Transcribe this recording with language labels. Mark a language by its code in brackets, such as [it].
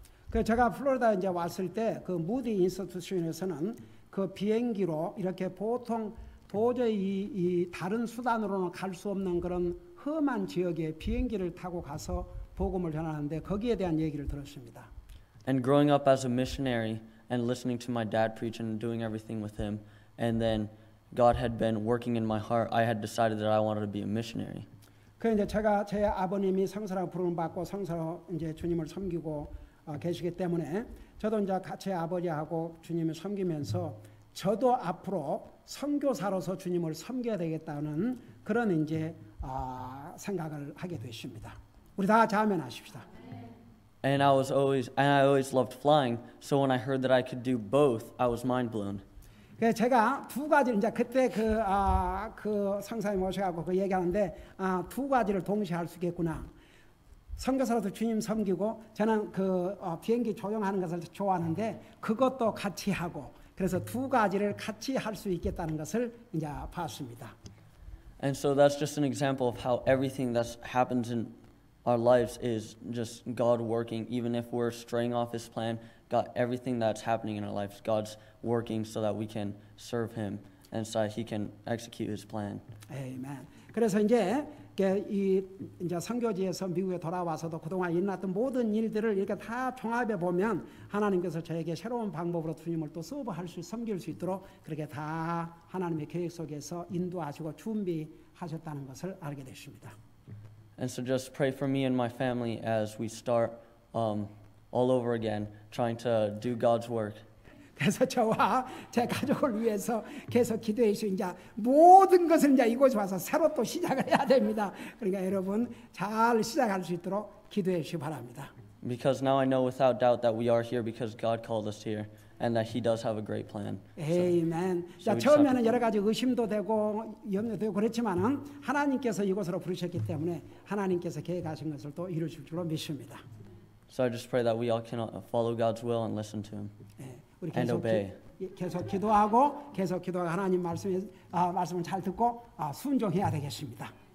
[ko] 그 제가 플로리다 이제 왔을 때 그 무디 인스티튜션에서는 그 비행기로 이렇게 보통 도저히 이 다른 수단으로는 갈 수 없는 그런 험한 지역에 비행기를 타고 가서 복음을 전하는데 거기에 대한 얘기를 들었습니다. [en] And growing up as a missionary and listening to my dad preach and doing everything with him, and then God had been working in my heart, I had decided that I wanted to be a missionary. [ko] 그 이제 제가 제 아버님이 성서라고 부름을 받고 성서로 이제 주님을 섬기고 계시기 때문에 저도 이제 같이 아버지하고 주님을 섬기면서 저도 앞으로 선교사로서 주님을 섬겨야 되겠다는 그런 이제 생각을 하게 됐습니다. 우리 다 같이 아멘하십시다. [en] And I always loved flying. So when I heard that I could do both, I was mind blown. [ko] 그래서 제가 두 가지 이제 그때 그 성사님 오셔가지고 그 얘기하는데 두 가지를 동시에 할 수 있겠구나. 선교사로서 주님 섬기고 저는 그 비행기 조종하는 것을 좋아하는데 그것도 같이 하고 그래서 두 가지를 같이 할 수 있겠다는 것을 이제 봤습니다. [en] And so that's just an example of how everything that happens in our lives is just God working. Even if we're straying off His plan, God, everything that's happening in our lives, God's working so that we can serve Him and so that He can execute His plan. [ko] 아멘. 그래서 이제 이제 선교지에서 미국에 돌아와서도 그동안 일어났던 모든 일들을 이렇게 다 종합해 보면 하나님께서 저에게 새로운 방법으로 주님을 또 서브할 수 섬길 수 있도록 그렇게 다 하나님의 계획 속에서 인도하시고 준비하셨다는 것을 알게 됐습니다. [en] And so just pray for me and my family as we start all over again, trying to do God's work. [ko] 그래서 저와 제 가족을 위해서 계속 기도해 주시고 이제 모든 것을 이제 이곳에 와서 새로 또 시작을 해야 됩니다. 그러니까 여러분 잘 시작할 수 있도록 기도해 주시기 바랍니다. [en] Because now I know without doubt that we are here because God called us here and that He does have a great plan. [ko] 아멘. 자, 처음에는 여러 가지 의심도 되고 염려도 되고 그렇지만은 하나님께서 이곳으로 부르셨기 때문에 하나님께서 계획하신 것을 또 이루실 줄로 믿습니다. [en] So I just pray that we all can follow God's will and listen to Him. [ko] 우리 [en] And obey. [ko] 계속 기도하고 하나님 말씀을 잘 듣고 순종해야 되겠습니다.